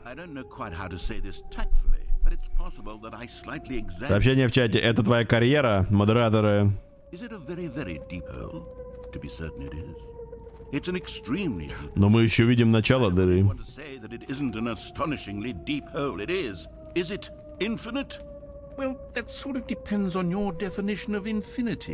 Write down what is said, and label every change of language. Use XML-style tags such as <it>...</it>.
<en>I don't know quite how to say this tactfully, but it's possible that I slightly exaggerated.</en> <ru>Сообщение в чате. Это твоя карьера, модераторы.</ru> <en>Is it a very, very deep hole? To be certain it is. It's an extremely deep.</en> <ru>Но мы еще видим начало</ru> <en>I</en> <ru>дыры.</ru> <en>want to say that it isn't an astonishingly deep hole. It is. Is it infinite? Well, that sort of depends on your definition of infinity.</en>